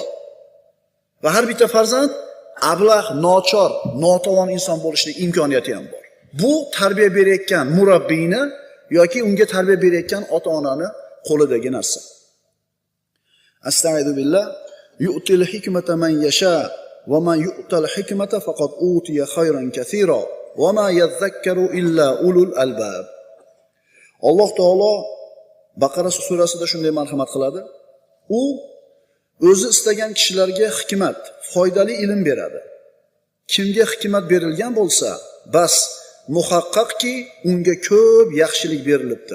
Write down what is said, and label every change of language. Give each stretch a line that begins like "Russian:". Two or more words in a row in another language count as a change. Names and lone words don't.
Uzbek: Va har bitta farzand ablah, nochor, notavon inson bo'lishlik imkoniyati ham bor. Bu tarbiya berayotgan murabbiyni yoki unga tarbiya berayotgan ota-onani qo'lidagi narsa.
Arabic: أستغفر بالله يؤتي الحكمة من يشاء ومن يؤت الحكمة فقد أوتي خيرا كثيرا وما يذكر إلا أولو الألباب.
Uzbek: Alloh taolo Baqara surasida shunday marhamat qiladi. U o'zi istagan kishilarga hikmat, foydali ilm beradi. Kimga hikmat berilgan bo'lsa, bas muhaqqaqki unga ko'p yaxshilik berilibdi.